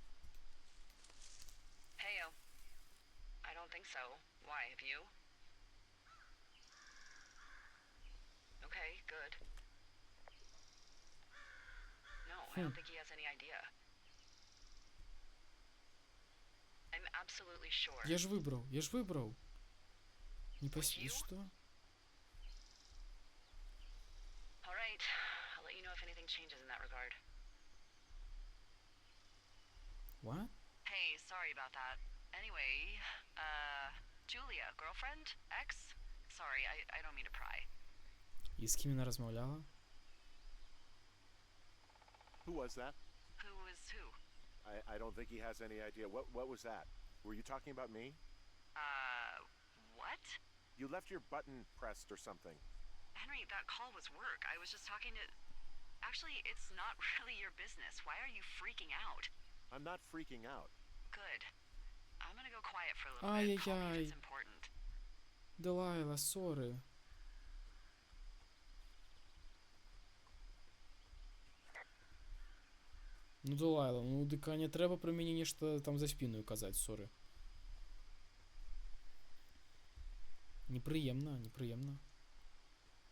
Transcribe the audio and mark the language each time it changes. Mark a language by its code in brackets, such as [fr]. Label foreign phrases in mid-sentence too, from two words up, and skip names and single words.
[en] Heyo. I don't think so. Why, have you? Okay, good. No, I don't think he has any idea. I'm absolutely sure. [be] Я ж выбраў. Не [en] Would [be] пасві, [en] you? [be] што? [en] All right. I'll let you know if anything changes in that regard. What? Hey, sorry about that. Anyway, Julia, girlfriend? Ex? Sorry, I don't mean to pry. [uk] І з ким вона розмовляла? [en] Who was that? Who is who? I don't think he has any idea. What was that? Were you talking about me? What? You left your button pressed or something. Henry, that call was work. I was just talking to... Actually, it's not really your business. Why are you freaking out? I'm not freaking out. Good. I'm gonna go quiet for a little bit. Call me if Ай-яй-яй. it's important. [be] Делайла, сорі. Ну, Делайла, ну, дыка не трэба пра мяне нешта там за спіною казаць, сорі. Непрыемна.